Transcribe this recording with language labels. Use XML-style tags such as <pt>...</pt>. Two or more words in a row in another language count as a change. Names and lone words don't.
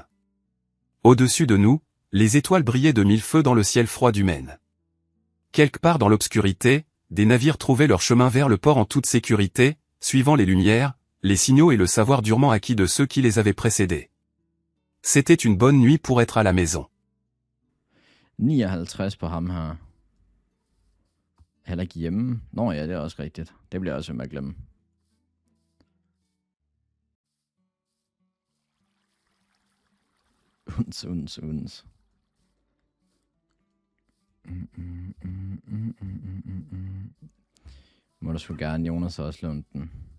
<fr>Au-dessus de nous, les étoiles brillaient de mille feux dans le ciel froid du Maine. Quelque part dans l'obscurité, des navires trouvaient leur chemin vers le port en toute sécurité, suivant les lumières, les signaux et le savoir durement acquis de ceux qui les avaient précédés. C'était une bonne nuit pour être à la maison.</fr> <da>59 på ham her. Heller ikke hjemme. Nå ja, det er også rigtigt. Det bliver jeg også med at glemme. Uns. Må du sgu gerne, Jonas, også låne den.</da>